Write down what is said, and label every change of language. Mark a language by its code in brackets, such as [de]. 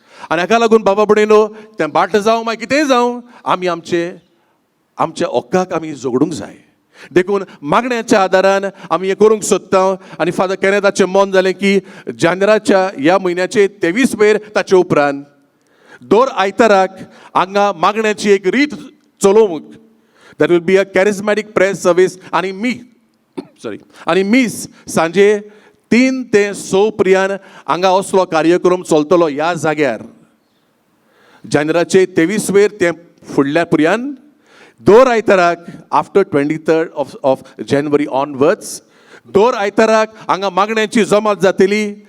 [gom] आनी हाका लागून बाबा भयणीनो, तें भाट जावं मागीर कितेंय जावं, आमी आमच्या हक्काक आमी झगडूंक जाय. देखून मागण्याच्या आदारान आमी हें करूंक सोदता. आनी फादर कॅनेथाचें मन जालें की जानेराच्या ह्या म्हयन्याचे 23 ताचे उपरांत दर आयताराक हांगा मागण्याची एक रीत चलोवंक. [en] That will be a charismatic press service. [gom] आनी मीस सांजे 3 ते 6 पर्यंत हांगा असलो कार्यक्रम चलतलो ह्या जाग्यार. जानेराचे 23 ते फुडल्या पर्यंत दर आयताराक [en] after 23rd of January onwards [gom] दर आयताराक हांगा मागण्यांची जमात जातली.